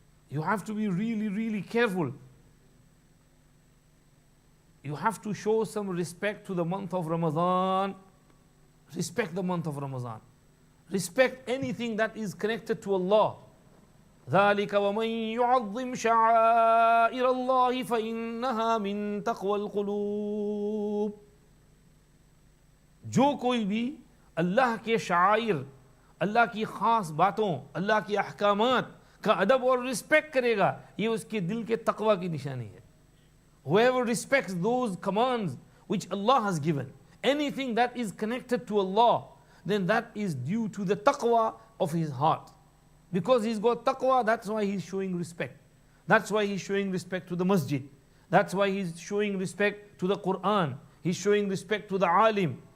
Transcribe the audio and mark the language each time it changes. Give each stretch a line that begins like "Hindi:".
English: You have to be really, really careful. You have to show some respect to the month of Ramadan. Respect the month of Ramadan. Respect anything that is connected to Allah.
Arabic: ذلك ومن يعظم شعائر الله فإنها من تقوى القلوب.
Hindi: जो कोई भी अल्लाह के शायर, अल्लाह की खास बातों, अल्लाह के अहकामात का अदब और रिस्पेक्ट करेगा, ये उसके दिल के तकवा की निशानी है.
English: Whoever respects those commands which Allah has given, anything that is connected to Allah, then that is due to the taqwa of his heart. Because he's got taqwa, that's why he's showing respect. That's why he's showing respect to the masjid. That's why he's showing respect to the Quran. He's showing respect to the alim.